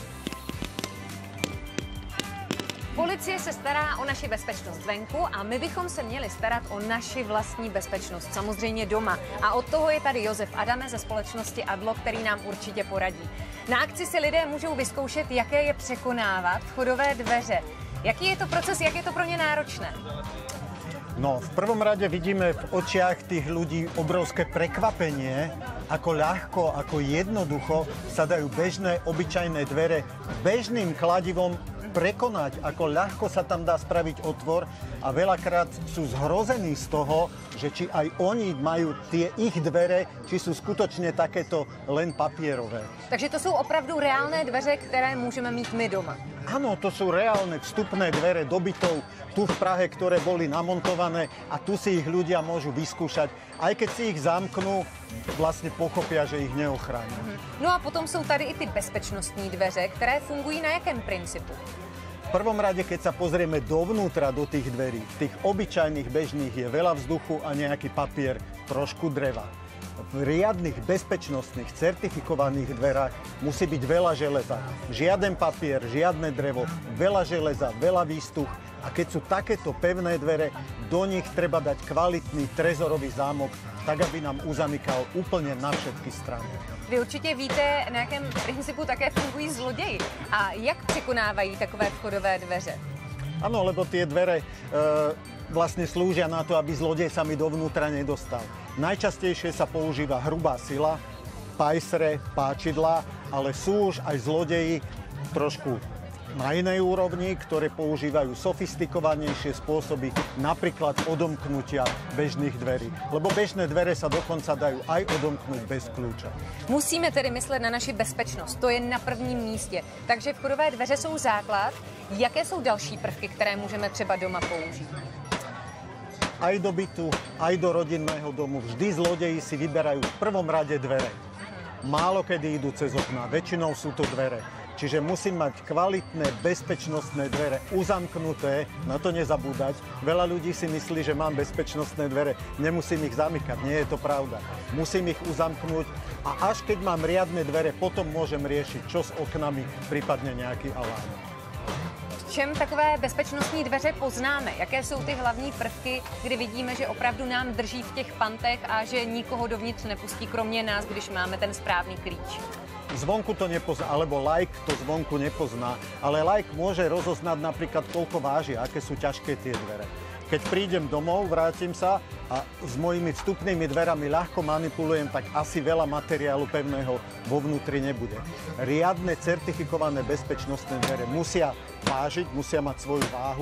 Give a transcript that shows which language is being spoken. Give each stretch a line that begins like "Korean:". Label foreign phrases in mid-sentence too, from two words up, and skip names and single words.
Czech: Policie se stará o naši bezpečnost venku a my bychom se měli starat o naši vlastní bezpečnost, samozřejmě doma. A od toho je tady Josef Adame ze společnosti Adlo, který nám určitě poradí. Na akci si lidé můžou vyzkoušet, jaké je překonávat vchodové dveře. Jaký je to proces, jak je to pro ně náročné? No,
Slovak: v prvom rade vidíme v očiach tých ľudí obrovské prekvapenie, ako ľahko, ako jednoducho sa dajú bežné, obyčajné dvere bežným kladivom prekonať, ako ľahko sa tam dá spraviť otvor a veľakrát sú zhrození z toho, že či aj oni majú tie ich dvere, či sú skutočne takéto len papierové. Takže to sú opravdu reálne dveře, ktoré môžeme mít my doma. Áno, to sú reálne vstupné dvere do bytov tu v Prahe, ktoré boli namontované a tu si ich ľudia môžu vyskúšať. Aj keď si ich zamknú, vlastne pochopia, že ich neochrání.
Czech: No a potom sú tady i ty bezpečnostní dveře, které fungují na jakém principu?
Slovak: V prvom rade, keď sa pozrieme dovnútra do tých dverí, v tých obyčajných bežných je veľa vzduchu a nejaký papier, trošku dreva. V riadnych bezpečnostných certifikovaných dverách musí byť veľa železa. Žiaden papier, žiadne drevo, veľa železa, veľa výstuch. A keď sú takéto pevné dvere, do nich treba dať kvalitný trezorový zámok, tak aby nám uzamykal úplne na všetky strany.
Czech: Vy určitě víte, na jakém principu také fungují zloději a jak překonávají takové vchodové dveře?
Slovak: Áno, lebo tie dvere vlastne slúžia na to, aby zlodej sa mi dovnútra nedostal. Najčastejšie sa používa hrubá sila, pajsre, páčidlá, ale sú už aj zlodeji trošku na inej úrovni, ktoré používajú sofistikovanejšie spôsoby, napríklad odomknutia bežných dverí. Lebo bežné dvere sa dokonca dajú aj odomknúť bez kľúča.
Czech: Musíme tedy myslet na naši bezpečnost, to je na prvním místě. Takže vchodové dveře jsou základ. Jaké jsou další prvky, které můžeme třeba doma použít?
Slovak: Aj do bytu, aj do rodinného domu vždy zlodeji si vyberajú v prvom rade dvere. Málo kedy idú cez okná, väčšinou sú to dvere. Čiže musím mať kvalitné, bezpečnostné dvere uzamknuté, na to nezabúdať. Veľa ľudí si myslí, že mám bezpečnostné dvere, nemusím ich zamykať, nie je to pravda. Musím ich uzamknúť a až keď mám riadne dvere, potom môžem riešiť, čo s oknami, prípadne nejaký alarm.
Czech: V čem takové bezpečnostní dveře poznáme? Jaké jsou ty hlavní prvky, kdy vidíme, že opravdu nám drží v těch pantech a že nikoho dovnitř nepustí, kromě nás, když máme ten správný klíč?
Slovak: Zvonku to nepozná, alebo laik to zvonku nepozná, ale laik môže rozoznať napríklad, koľko váži, aké sú ťažké tie dvere. Keď prídem domov, vrátim sa a s mojimi vstupnými dverami ľahko manipulujem, tak asi veľa materiálu pevného vo vnútri nebude. Riadne certifikované bezpečnostné dvere musia vážiť, musia mať svoju váhu.